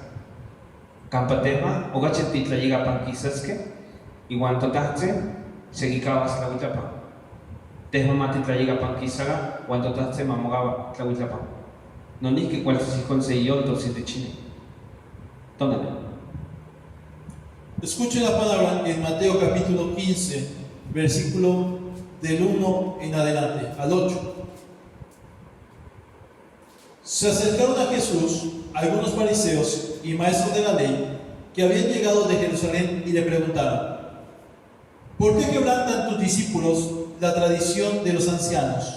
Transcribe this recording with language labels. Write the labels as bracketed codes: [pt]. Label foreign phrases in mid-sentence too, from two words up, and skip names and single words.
[nah] Kampa tehwan okachi titlayigapan kisaskeh, iwan Totahtzi sekikawas tlauitlapan. Tehwan matitlayigapan kisaka, uan Totahtzi mamokawa tlauitlapan. Nonihki kualtis ihkon seyoltos itechinin. Tonale. [es] Escuche la palabra en Mateo capítulo 15, versículo del 1 en adelante, al 8. Se acercaron a Jesús algunos fariseos y maestros de la ley que habían llegado de Jerusalén y le preguntaron: ¿por qué quebrantan tus discípulos la tradición de los ancianos?